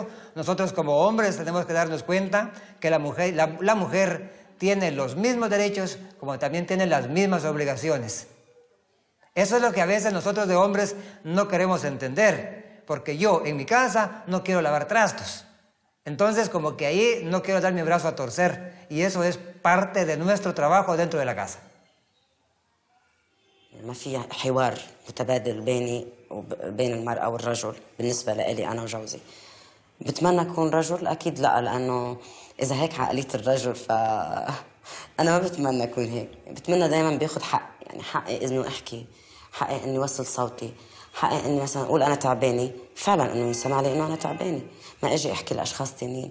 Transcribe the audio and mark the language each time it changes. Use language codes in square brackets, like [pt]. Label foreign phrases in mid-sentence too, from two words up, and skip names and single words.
[es] Nosotros como hombres tenemos que darnos cuenta que la mujer tiene los mismos derechos como también tiene las mismas obligaciones. Eso es lo que a veces nosotros de hombres no queremos entender, porque yo en mi casa no quiero lavar trastos. Entonces como que ahí no quiero dar mi brazo a torcer, y eso es parte de nuestro trabajo dentro de la casa. [ar] ما في حوار متبادل بيني وبين المرأة والرجل بالنسبة لي أنا وجوزي. بتمنى أكون رجل؟ أكيد لا، لأنه إذا هيك عقلية الرجل فأنا ما بتمنى أكون هيك. بتمنى دايما بياخد حق، يعني حقي إنه أحكي، حقي إني أوصل صوتي، حقي إني مثلا أقول أنا تعبانة، فعلا إنه يسمع لي إنه أنا تعبانة، ما أجي أحكي لأشخاص تانيين.